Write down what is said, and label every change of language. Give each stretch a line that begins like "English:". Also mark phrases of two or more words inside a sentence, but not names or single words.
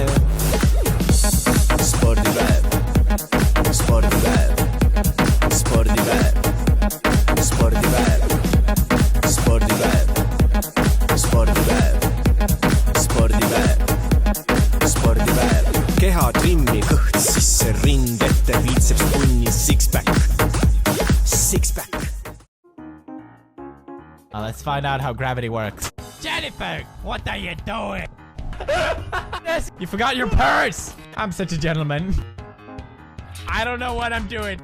Estonian: Spordipäev, spordipäev, spordipäev, spordipäev, spordipäev, spordipäev, spordipäev, spordipäev. Keha trimmi, kõht sisse, rind ette, biitseps punni,
English: six-pack, six-pack. Let's find out how gravity works. Jennifer, what are you doing? You forgot your purse! I'm such a gentleman. I don't know what I'm doing.